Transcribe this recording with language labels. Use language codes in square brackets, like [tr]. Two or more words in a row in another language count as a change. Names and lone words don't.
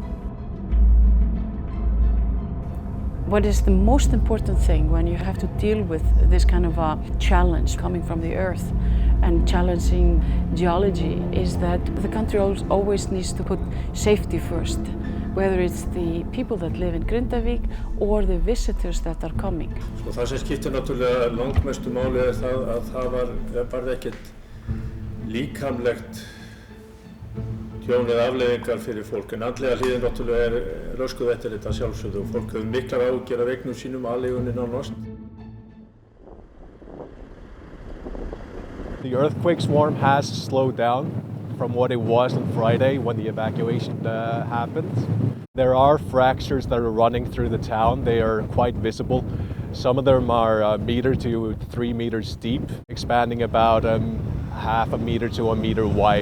[en] What is the most important thing when you have to deal with this kind of a challenge coming from the earth and challenging geology is that the country always needs to put safety first, whether it's the people that live in Grindavik or the visitors that are coming. [is] Það sem skiptir náttúrulega langmestu máli það að það var ekkert líkamlegt tjón eða afleiðingar fyrir fólk, en andlega hliðin náttúrulega röskuð eftir þetta sjálfsögðu og fólk hefur miklar áhyggjur af eignum sínum, aleigunni nánast. [en] The earthquake swarm has slowed down from what it was on Friday when the evacuation happened. There are fractures that are running through the town. They are quite visible. Some of them are a meter to 3 meters deep, expanding about half a meter to a meter wide.